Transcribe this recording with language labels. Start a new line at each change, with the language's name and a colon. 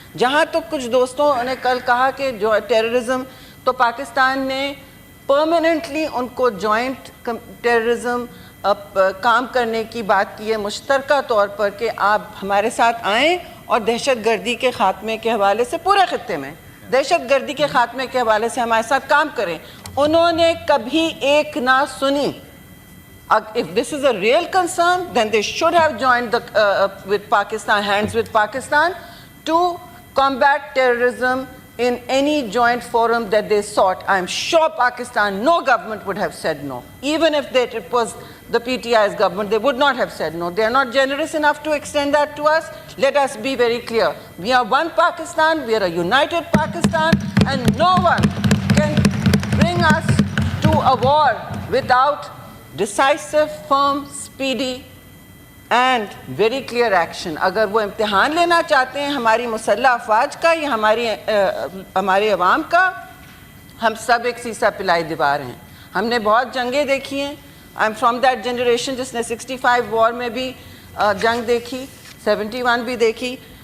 Urdu: جہاں تو کچھ دوستوں نے کل کہا کہ جو ٹیررزم، تو پاکستان نے پرماننٹلی ان کو جوائنٹ ٹیررزم کام کرنے کی بات کی ہے، مشترکہ طور پر، کہ آپ ہمارے ساتھ آئیں اور دہشت گردی کے خاتمے کے حوالے سے پورے خطے میں دہشت گردی کے خاتمے کے حوالے سے ہمارے ساتھ کام کریں. انہوں نے کبھی ایک نہ سنی.
English: If this is a real concern, then they should have joined with Pakistan, hands with Pakistan, to combat terrorism in any joint forum that they sought. I'm sure Pakistan, no government would have said no. Even if it was the PTI's government, they would not have said no. They are not generous enough to extend that to us. Let us be very clear. We are one Pakistan, we are a united Pakistan, and no one can bring us to a war without decisive, firm, speedy and very clear action.
Urdu: اگر وہ امتحان لینا چاہتے ہیں ہماری مسلح افواج کا یا ہمارے عوام کا، ہم سب ایک سیسا پلائی دیوار ہیں. ہم نے بہت جنگیں دیکھی ہیں.
English: I am from that generation
Urdu: جس نے 65 وار میں بھی جنگ دیکھی، 71 بھی دیکھی.